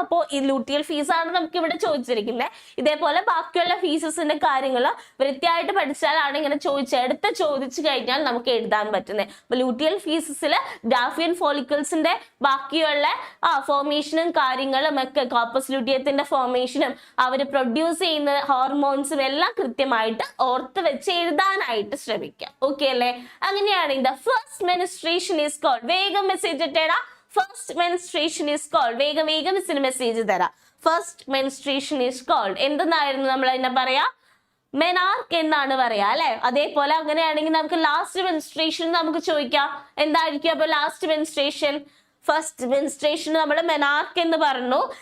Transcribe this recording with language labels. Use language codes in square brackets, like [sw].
[ml] അപ്പോൾ ഈ luteal fees ആണ് നമുക്ക് ഇവിടെ ചോദിച്ചിരിക്കുന്നത്. ഇതേപോലെ ബാക്കിയുള്ള ഫീസസിന്റെ കാര്യങ്ങൾ വൃത്തിയായിട്ട് പഠിച്ചാലാണ് ഇങ്ങനെ ചോദിച്ചു കഴിഞ്ഞാൽ നമുക്ക് എഴുതാൻ പറ്റുന്നത്. അപ്പൊ ലൂട്ടിയൽ ഫീസസിൽ ഗ്രാഫിയൻ ഫോളിക്കിൾസിന്റെ ബാക്കിയുള്ള ഫോർമേഷനും കാര്യങ്ങളും ഒക്കെ കോർപ്പസ് ലൂട്ടിയത്തിന്റെ ഫോർമേഷനും അവർ പ്രൊഡ്യൂസ് ചെയ്യുന്ന ഹോർമോൺസും എല്ലാം കൃത്യമായിട്ട് ഓർത്ത് വെച്ച് എഴുതാനായിട്ട് ശ്രമിക്കാം. ഓക്കെ അല്ലേ? അങ്ങനെയാണെങ്കിൽ [en] the first menstruation is called. [ml] വേഗം message ഇട്ടേടാ. [en] first menstruation is called. [ml] വേഗം മിസ്സിന് മെസ്സേജ് തരാം. [en] first menstruation is called [ml] എന്തെന്നായിരുന്നു നമ്മൾ അതിനെ പറയാ? മെനാർക്ക് എന്നാണ് പറയാ അല്ലെ? അതേപോലെ അങ്ങനെയാണെങ്കിൽ നമുക്ക് ലാസ്റ്റ് മെൻസ്ട്രേഷൻ നമുക്ക് ചോദിക്കാം. എന്തായിരിക്കും അപ്പൊ ലാസ്റ്റ് മെൻസ്ട്രേഷൻ? ഫസ്റ്റ് മെൻസ്ട്രേഷൻ നമ്മൾ മെനാർക്ക് എന്ന് പറഞ്ഞു.